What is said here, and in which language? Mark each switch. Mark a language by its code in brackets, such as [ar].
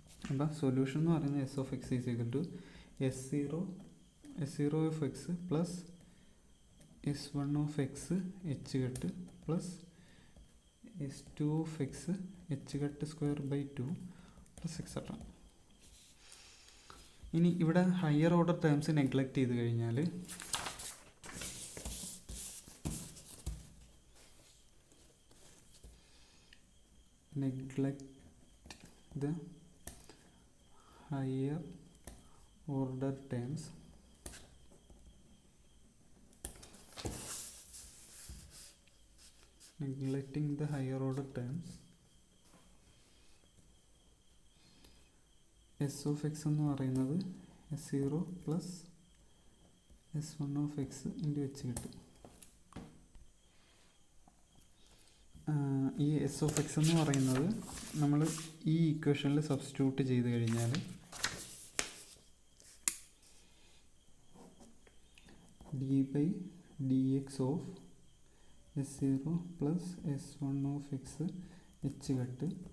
[ml] അപ്പോൾ [en] solution [ml] എന്ന് പറയുന്നത് [en] S of X is equal to S zero of X plus S one of X H cut plus S two of X H cut square by 2 plus etcetera. [ml] ഇനി ഇവിടെ higher order terms neglect ചെയ്ത് കഴിഞ്ഞാൽ [en] neglect the higher order terms neglecting the higher order terms s of x [ml] എന്ന് പറയുന്നത് [en] s0 plus s1 of x into H [ml] കിട്ടും. [en] ഈ S of X [ml] എന്ന് പറയുന്നത് നമ്മൾ ഈ ഇക്വേഷനിൽ [en] substitute [ml] ചെയ്ത് കഴിഞ്ഞാൽ [en] d by d x of s0 plus s1 of x h cut